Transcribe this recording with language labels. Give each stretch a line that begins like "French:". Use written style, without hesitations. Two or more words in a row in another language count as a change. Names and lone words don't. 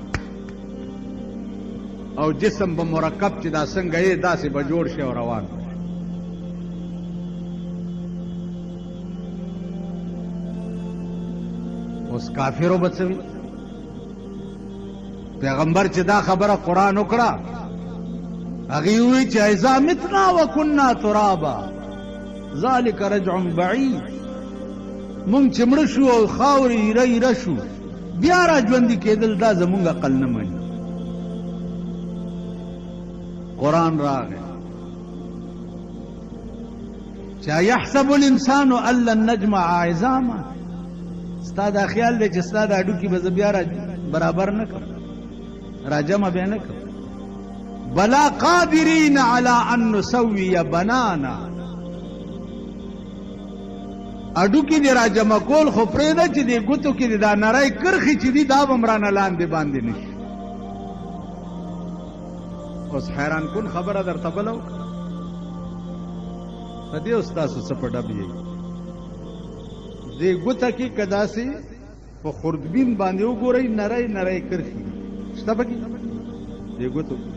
Pashto: او جسم به مرکب چې دا څنګه یې داسې به جوړ شي او روان اوس کافرو به څه وي پیغمبر چې دا خبره قرآن وکړه هغې ووایي چې
Arabic: اذا متنا وکنا ترابا ذلک رجع بعید
Pashto: مونږ چې مړه شو او خاورې ایره ایره شو بیا را ژوندي کېدل دا زمونږ عقل نه مني قرآن راغی چې
Arabic: یحسب الانسان ان لن نجمع عظاما
Pashto: ستا دا خیال دی چې ستا دا هډوکي به زه بیا برابر نه کړم راجمع به نه کړم
Arabic: بلا قادرین علی ان نسوی بنانا
Pashto: هډوکي دې راجمع کول خو پرېږده چې دې ګوتو کې دې دا نری کرښې چې دي دا به م رانه لاندې باندې نه شي اوس حیران کن خبره درته بله وکړه په دې اوس تاسو څه په ډب یې دې ګوته کې که داسې په خوردبین باندې وګورئ نری نری کرښې شته پکې دې ګوتو